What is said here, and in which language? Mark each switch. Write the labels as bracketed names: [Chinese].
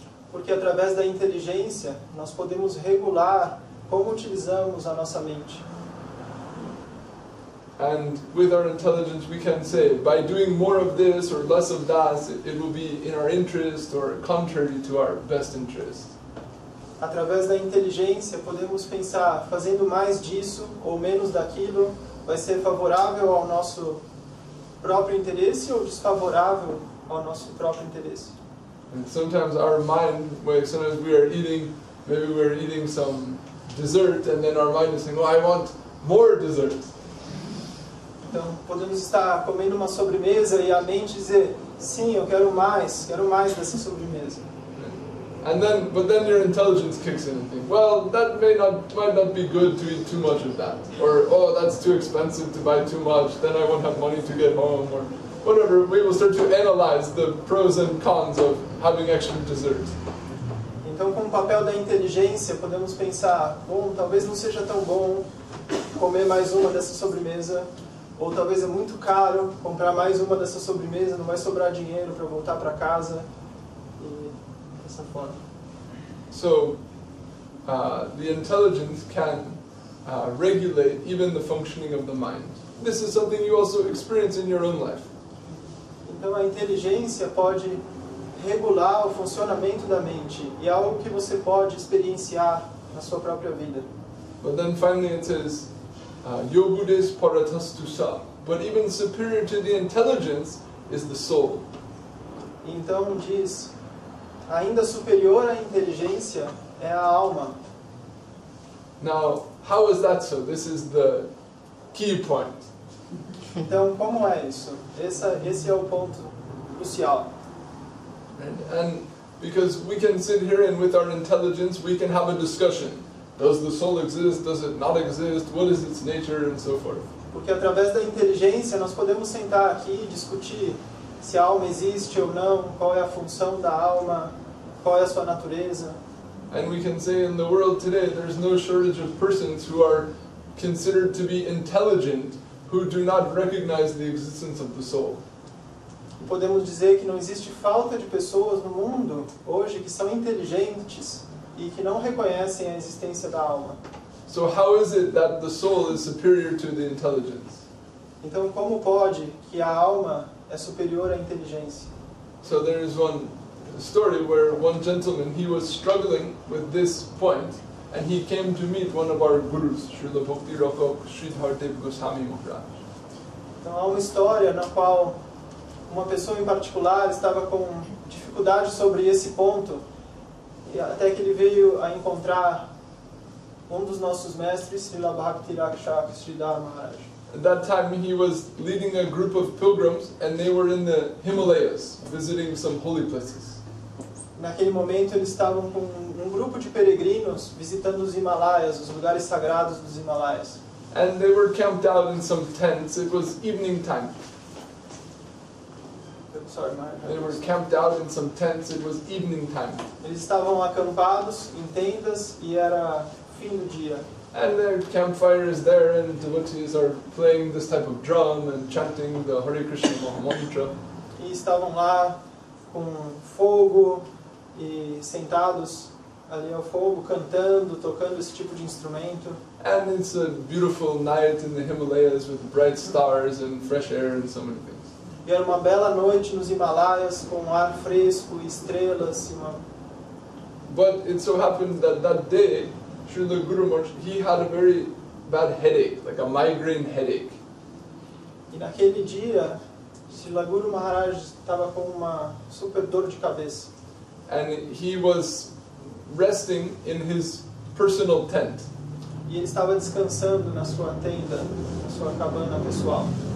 [Portuguese] Porque através da inteligência nós podemos regular como utilizamos a nossa mente. [English] And with our intelligence we can say, by doing more of this or less of that, it will be in our interest or contrary to our best interest. [Portuguese] Através da inteligência podemos pensar, fazendo mais disso ou menos daquilo, vai ser favorável ao nosso próprio interesse ou desfavorável ao nosso próprio interesse. [English] And sometimes our mind, sometimes we are eating, maybe we're eating some dessert and then our mind is saying, oh, I want more dessert. [Portuguese] Então, podemos estar comendo uma sobremesa e a mente dizer, sim, eu quero mais dessa sobremesa. [English] But then your intelligence kicks in and thinks, well, that might not be good to eat too much of that. Or, oh, that's too expensive to buy too much, then I won't have money to get home, or whatever. We will start to analyze the pros and cons of having extra dessert. [Portuguese] Então, com o papel da inteligência, podemos pensar, bom, talvez não seja tão bom comer mais uma dessa sobremesa, ou talvez é muito caro comprar mais uma dessa sobremesa, não vai sobrar dinheiro para voltar para casa, e dessa forma. [English] So, the intelligence can regulate even the functioning of the mind. This is something you also experience in your own life. [Portuguese] Então, a inteligência pode regular o funcionamento da mente, e é algo que você pode experienciar na sua própria vida. [English] But then finally it says, Yobudes paratastusa. But even superior to the intelligence is the soul. [Portuguese] Então diz, ainda superior à inteligência é a alma. [English] Now, how is that so? This is the key point. [Portuguese] Então, como é isso? Esse é o ponto crucial. [English] And because we can sit here and with our intelligence we can have a discussion. Does the soul exist? Does it not exist? What is its nature? And so forth. [Portuguese] Porque através da inteligência nós podemos sentar aqui e discutir se a alma existe ou não, qual é a função da alma, qual é a sua natureza. [English] And we can say in the world today there's no shortage of persons who are considered to be intelligent who do not recognize the existence of the soul. [Portuguese] Podemos dizer que não existe falta de pessoas no mundo hoje que são inteligentes e que não reconhecem a existência da alma. [English] So how is it that the soul is superior to the intelligence? [Portuguese] Então, como pode que a alma é superior à inteligência? [English] So there is one story where one gentleman, he was struggling with this point, and he came to meet one of our gurus, Srila Bhakti Rakha Sridhar Dev Goswami Maharaj. [Portuguese] Então, há uma história na qual uma pessoa em particular estava com dificuldade sobre esse ponto, e até que ele veio a encontrar um dos nossos mestres, Srila Bhakti-Rakshak Sridhar Maharaj. [English] At that time he was leading a group of pilgrims and they were in the Himalayas visiting some holy places. [Portuguese] Naquele momento eles estavam com um grupo de peregrinos visitando os Himalaias, os lugares sagrados dos Himalaias. [English] And they were camped out in some tents. It was evening time. Sorry, Maharaj. They were camped out in some tents. It was evening time. [Portuguese] Eles estavam acampados em tendas e era fim do dia. [English] And their campfire is there and devotees are playing this type of drum and chanting the Hare Krishna mantra. [Portuguese] E estavam lá com fogo e sentados ali ao fogo, cantando, tocando esse tipo de instrumento. [English] And it's a beautiful night in the Himalayas with bright stars and fresh air and so many things. [Portuguese] E era uma bela noite nos Himalaias com ar fresco e estrelas. [English] But it so happened that that day, Srila Guru Maharaj, he had a very bad headache, like a migraine headache. [Portuguese] E naquele dia, Srila Guru Maharaj estava com uma super dor de cabeça. [English] And he was resting in his personal tent. [Portuguese] E ele estava descansando na sua tenda, na sua cabana pessoal.